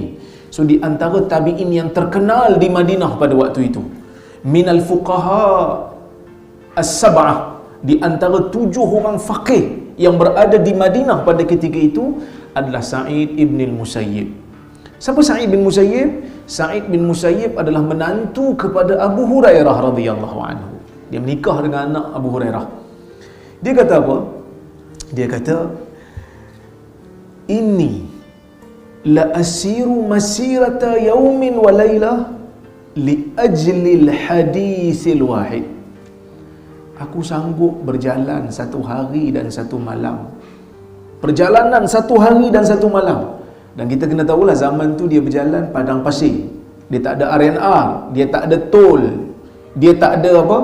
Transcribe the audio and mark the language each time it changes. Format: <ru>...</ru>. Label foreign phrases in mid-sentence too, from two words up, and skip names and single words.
<ms>So di antara tabi'in yang terkenal di Madinah pada waktu itu,</ms> <ar>من الفقهاء السبعة,</ar> <ms>di antara 7 orang faqih yang berada di Madinah pada ketika itu adalah Sa'id ibn al-Musayyib. Siapa Sa'id bin Musayyib? Sa'id bin Musayyib adalah menantu kepada Abu Hurairah</ms> <ar>رضي الله عنه.</ar> <ms>Dia menikah dengan anak Abu Hurairah. Dia kata apa? Dia kata,</ms> <ar>"إني لأسير مسيرة يوم وليلة لأجل الحديث الواحد."</ar> <ms>Aku sanggup berjalan 1 hari dan 1 malam. Perjalanan 1 hari dan 1 malam. Dan kita kena tahulah zaman tu dia berjalan padang pasir. Dia tak ada RNR, dia tak ada tol, dia tak ada apa?</ms>